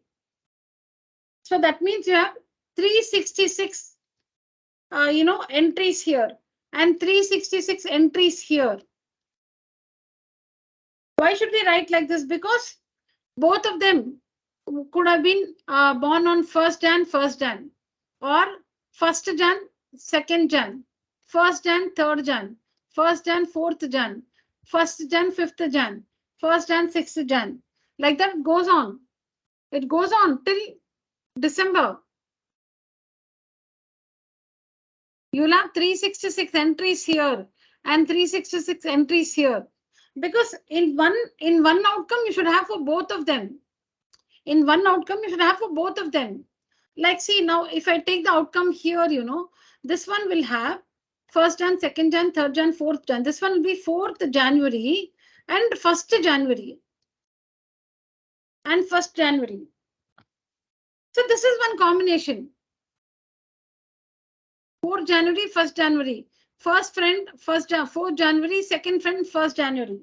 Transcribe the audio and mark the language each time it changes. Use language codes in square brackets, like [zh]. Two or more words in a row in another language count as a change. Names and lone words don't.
[en] So that means you have 366 entries here and 366 entries here. Why should we write like this? Because both of them could have been born on 1st Jan, 1st Jan, or 1st Jan, 2nd Jan, 1st Jan, 3rd Jan, 1st Jan, 4th Jan, 1st Jan, 5th Jan, 1st Jan, 6th Jan. Like that goes on. It goes on till December. You'll have 366 entries here and 366 entries here. Because in one outcome, you should have for both of them. In one outcome, you should have for both of them. Like, see, now if I take the outcome here, this one will have 1st Jan, 2nd Jan, 3rd Jan, 4th Jan. This one will be 4th January and 1st January. And 1st January. So this is one combination. 4th January, 1st January. First friend, 4th January, second friend, 1st January.